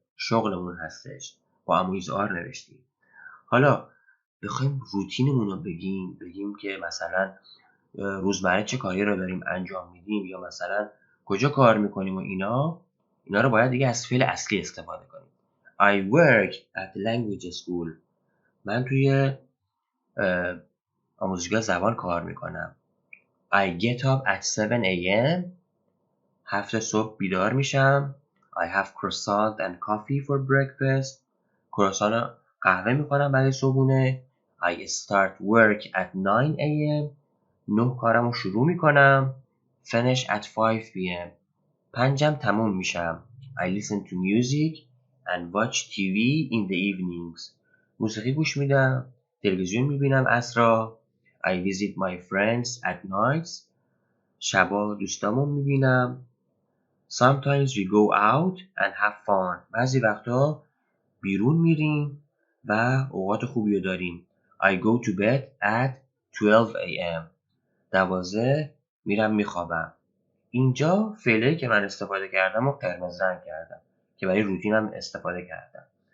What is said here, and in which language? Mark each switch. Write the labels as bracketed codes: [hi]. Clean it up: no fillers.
[fa] شغلمون هستش. با امایز آر نوشتیم. حالا بخوایم روتینمون رو بگیم که مثلا روزمره چه کاری رو داریم انجام میدیم یا مثلا کجا کار میکنیم و اینا رو باید دیگه از فعل اصلی استفاده کنیم. [en] I work at the language school. [fa] من توی آموزشگاه زبان کار میکنم. [en] I get up at 7 a.m. [fa] 7 صبح بیدار میشم. [en] I have croissant and coffee for breakfast. [fa] کروسان قهوه میکنم برای صبحونه. [en] I start work at 9 a.m. [fa] 9 کارمو شروع میکنم. [en] Finish at 5 p.m. [fa] 5 تموم میشم. [en] I listen to music and watch TV in the evenings. [fa] موسیقی گوش میدم. تلویزیون میبینم عصرا. [en] I visit my friends at nights. [fa] شبا دوستامو میبینم. [en] Sometimes we go out and have fun. [fa] بعضی وقتا بیرون میریم و اوقات خوبی رو داریم. [en] I go to bed at 12 a.m. [fa] 12 میرم میخوابم. اینجا فعلی که من استفاده کردم و قرمز رنگ کردم که برای روتینم استفاده کردم.